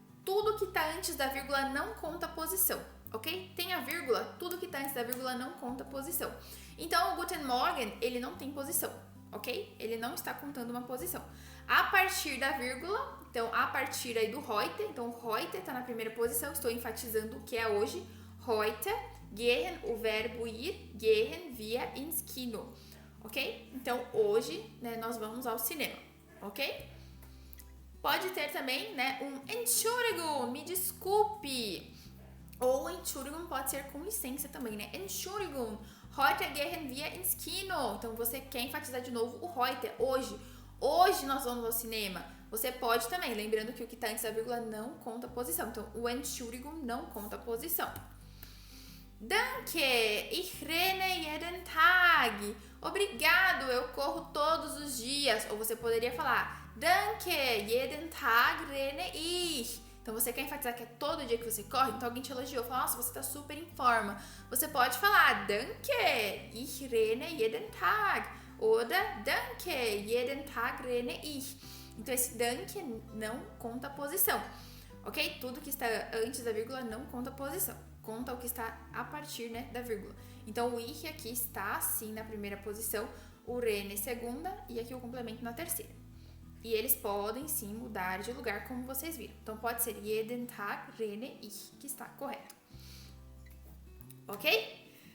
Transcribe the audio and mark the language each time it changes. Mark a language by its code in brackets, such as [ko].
[pt] Tudo que tá antes da vírgula não conta posição. Ok? Tem a vírgula, tudo que tá antes da vírgula não conta posição. Então, o Guten Morgen, ele não tem posição, ok? Ele não está contando uma posição. A partir da vírgula, então, a partir aí do heute, então, heute tá na primeira posição, estou enfatizando o que é hoje. [de] Heute, gehen, [pt] o verbo ir, [de] gehen wir ins Kino, ok? [pt] Então, hoje, né, nós vamos ao cinema, ok? Pode ter também, né, um Entschuldigung, me desculpe. Ou Entschuldigung pode ser com licença também, né? [de] Entschuldigung, heute gehen wir ins Kino. [pt] Então, você quer enfatizar de novo o heute, hoje. Hoje nós vamos ao cinema. Você pode também, lembrando que o que está antes da vírgula não conta posição. Então, o Entschuldigung não conta posição. [de] Danke, ich renne jeden Tag. [pt] Obrigado, eu corro todos os dias. Ou você poderia falar, [de] Danke, jeden Tag renne ich. [pt] Então, você quer enfatizar que é todo dia que você corre? Então, alguém te elogiou, fala, nossa, você tá super em forma. Você pode falar, [de] Danke, ich renne jeden Tag. Oder, Danke, jeden Tag renne ich. [pt] Então, esse Danke não conta posição, ok? Tudo que está antes da vírgula não conta posição. Conta o que está a partir, né, da vírgula. Então, o ich aqui está, sim, na primeira posição, o renne segunda e aqui o complemento na terceira. E eles podem, sim, mudar de lugar, como vocês viram. Então, pode ser [de] jeden Tag renne ich, [pt] que está correto. Ok?